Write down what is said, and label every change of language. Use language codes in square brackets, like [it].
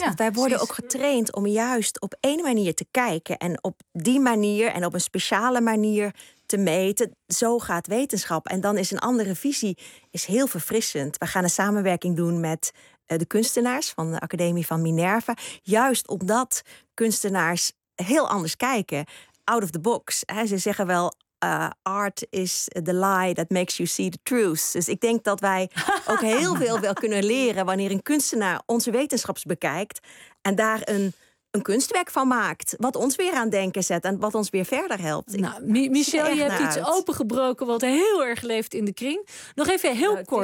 [nl] Ja, wij worden precies ook getraind om juist op één manier te kijken en op die manier en op een speciale manier te meten. Zo gaat wetenschap. En dan is een andere visie is heel verfrissend. We gaan een samenwerking doen met de kunstenaars van de Academie van Minerva. Juist omdat kunstenaars heel anders kijken. [en] Out of the box. Hè. [nl] Ze zeggen wel, [en] art is the lie that makes you see the truth. [nl] Dus ik denk dat wij ook heel veel wel kunnen leren wanneer een kunstenaar onze wetenschaps bekijkt en daar een kunstwerk van maakt, wat ons weer aan denken zet en wat ons weer verder helpt. Michel, je hebt iets opengebroken wat heel erg leeft in de kring. Nog even heel kort.